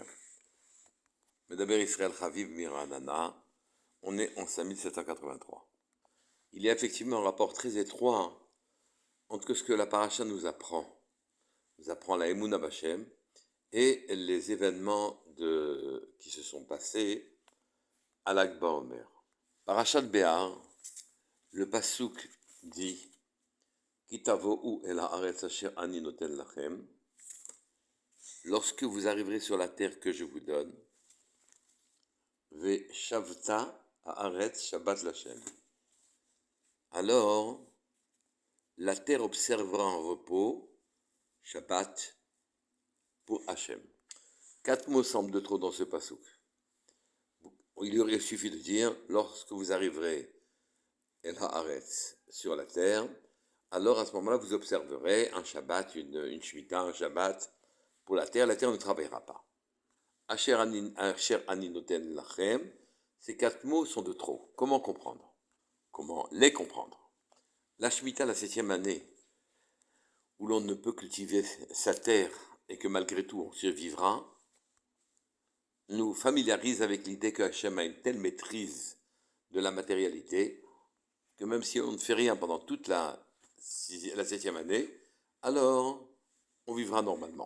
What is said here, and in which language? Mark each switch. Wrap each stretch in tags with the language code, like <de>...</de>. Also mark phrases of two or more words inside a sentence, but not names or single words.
<fr>Medaber Israël Chaviv Miranana, on est en 5783. Il y a effectivement un rapport très étroit entre ce que la Parasha nous apprend</fr> <he>האמונה בה,</he> <fr>et les événements qui se sont passés à Lag Baomer. Parashat Be'er, le pasuk dit</fr> <he>כי תבואו אל הארץ אשר אני נותן לכם,</he> <fr>lorsque vous arriverez sur la terre que je vous donne,</fr> <he>ושבתה הארץ שבת לכם.</he> <fr>Alors, la terre observera un repos, Shabbat, pour Hachem. 4 mots semblent de trop dans ce pasuk. Il aurait suffi de dire, lorsque vous arriverez</fr> <he>אל הארץ,</he> <fr>sur la terre, alors à ce moment-là, vous observerez un Shabbat, une Shemitah, un Shabbat pour la terre ne travaillera pas.</fr> <he>אשר אני נותן לכם,</he> <fr>ces 4 mots sont de trop. Comment comprendre? Comment les comprendre? La Shemitah, la 7e année, où l'on ne peut cultiver sa terre et que malgré tout on survivra, nous familiarise avec l'idée que Hachem a une telle maîtrise de la matérialité que même si on ne fait rien pendant toute la 7e année, alors on vivra normalement.</fr>